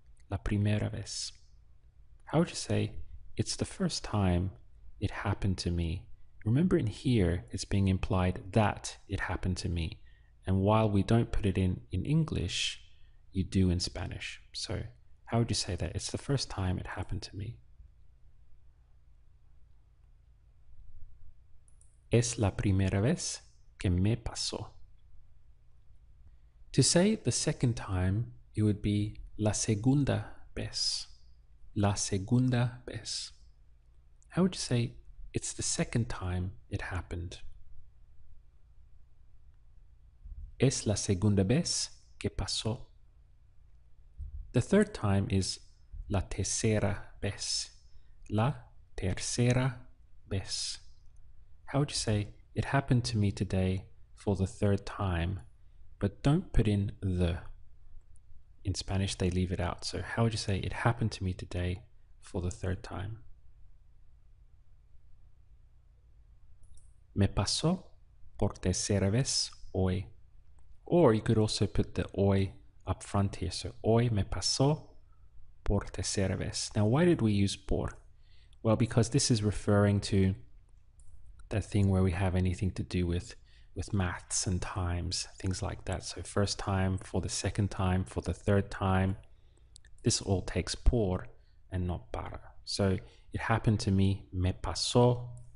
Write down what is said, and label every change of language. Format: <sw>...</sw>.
<es>La primera vez.</es> <en>How would you say it's the first time it happened to me? Remember, in here, it's being implied that it happened to me. And while we don't put it in English, you do in Spanish. So how would you say that? It's the first time it happened to me.</en> <es>Es la primera vez que me pasó.</es> <en>To say the second time, it would be</en> <es>la segunda vez. La segunda vez.</es> <en>How would you say it's the second time it happened?</en> <es>Es la segunda vez que pasó.</es> <en>The third time is</en> <es>la tercera vez. La tercera vez.</es> <en>How would you say it happened to me today for the third time? But don't put in the. in Spanish they leave it out. So how would you say it happened to me today for the third time?</en> <es>Me pasó por tercera vez hoy.</es> <en>Or you could also put the hoy up front here.</en> <es>So hoy me pasó por tercera vez.</es> <en>Now, why did we use por? Well, because this is referring to that thing where we have anything to do with maths and times, things like that. So first time, for the second time, for the third time. This all takes por and not para. So it happened to me,</en> <es>me pasó.</es>